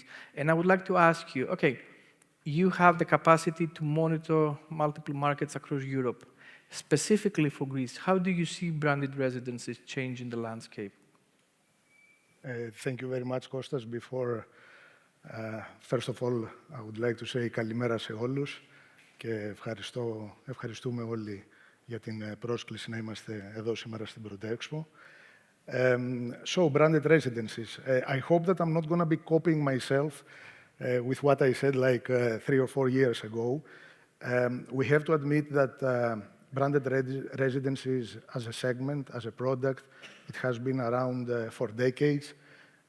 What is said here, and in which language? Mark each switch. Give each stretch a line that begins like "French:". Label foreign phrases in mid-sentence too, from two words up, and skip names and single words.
English: And I would like to ask you, okay, you have the capacity to monitor multiple markets across Europe. Specifically for Greece, how do you see branded residences change in the landscape? Thank you very much, Kostas. First of all, I would like to say
Greek: καλημέρα σε όλους και ευχαριστούμε όλοι για την πρόσκληση να είμαστε εδώ σήμερα στην Prodexpo.
English: So, branded residences. I hope that I'm not going to be copying myself with what I said like 3 or 4 years ago. We have to admit that branded residencies as a segment, as a product, it has been around for decades.